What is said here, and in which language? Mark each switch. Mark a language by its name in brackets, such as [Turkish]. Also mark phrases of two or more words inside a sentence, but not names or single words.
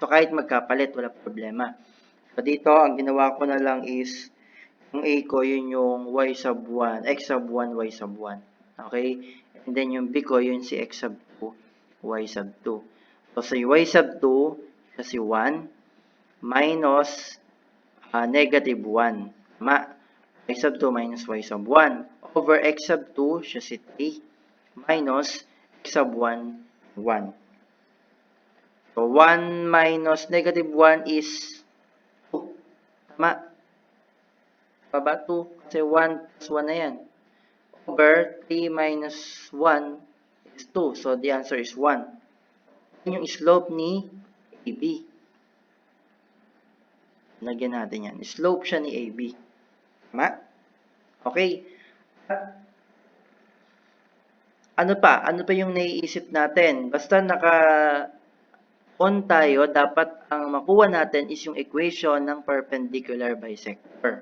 [Filipino] So, kahit magkapalit, wala problema. So, dito, ang ginawa ko na lang is, yung A ko, yun yung [English] y sub 1, x sub 1, y sub 1. [Filipino] Okay? [English] And then, [Filipino] yung B ko, yun si [English] x sub 2, y sub 2. [Filipino] So, si [English] y sub 2, [Filipino] siya si 1. [English] minus negative 1. Tama? Y sub 2 minus y sub 1 over x sub 2, [Filipino] siya si 3, [English] minus x sub 1, 1. So, 1 minus negative 1 is 2. [Filipino] Tama? Baba 2. Kasi 1 plus 1 na yan. [English] Over 3 minus 1 is 2. So, the answer is 1. [Filipino] Yan yung slope ni AB. Lagyan natin yan. Slope siya ni AB. Tama? Okay. Ano pa? Ano pa yung naiisip natin? Basta naka-on tayo, dapat ang makuha natin is yung equation ng [English] perpendicular bisector.